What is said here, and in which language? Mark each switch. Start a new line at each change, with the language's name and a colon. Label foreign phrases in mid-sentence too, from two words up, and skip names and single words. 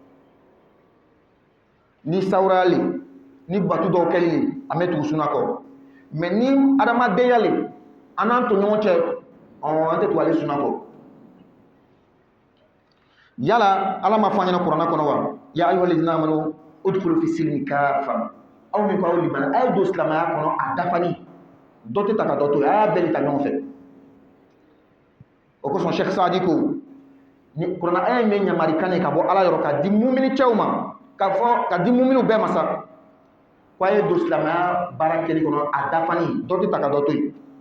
Bambara: ni sawurali ni batu dɔw kɛli an bɛ tugu sunna kɔ mais ni adamadenya le an n'an to ɲɔgɔn cɛ an tɛ tugu ale sunna kɔ. yala ala ma fɔ an ɲɛna kuranɛ kɔnɔ wa
Arabic: ya ayyuhalladhina amanu udkhulu fi silmi kaffa
Bambara: aw min ko aw limana a ye don silamɛya kɔnɔ a dafali dɔ tɛ ta ka dɔ to yen a y'a bɛɛ de ta ɲɔgɔn fɛ. o kosɔn Sheikh Saadi ko ni kuranɛ aya in bɛ ɲamari kan ye ka bɔ ala yɔrɔ ka di mumini cɛw ma ka di muminiw bɛɛ ma sa ko a ye don silamɛya baara kɛli kɔnɔ a dafali dɔ tɛ ta ka dɔ to yen.